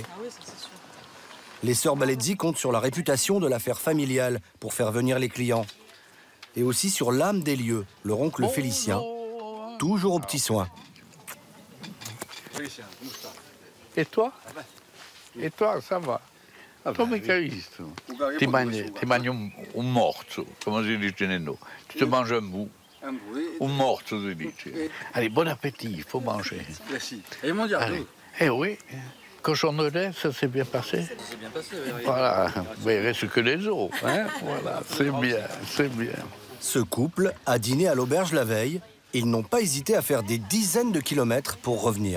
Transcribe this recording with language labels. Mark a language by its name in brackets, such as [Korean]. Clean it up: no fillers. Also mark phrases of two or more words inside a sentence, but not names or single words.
[French] Les sœurs Balezzi comptent sur la réputation de l'affaire familiale pour faire venir les clients. Et aussi sur l'âme des lieux, leur oncle Félicien, toujours aux petits soins. Et toi? E toi, ça va? [Italian] Come Cristo. Ti mangi un morso, come si dice nel nord. [French] Tu te manges un bout. [Italian] Un morso, si dice. [French] Allez, bon appétit, il faut manger. Merci. Et mon diable. Eh oui, cochon de lait, ça s'est bien passé. Ça s'est bien passé, oui. Voilà, mais il reste que les os. Hein? Voilà, c'est bien, c'est bien. Ce couple a dîné à l'auberge la veille. Ils n'ont pas hésité à faire des dizaines de kilomètres pour revenir.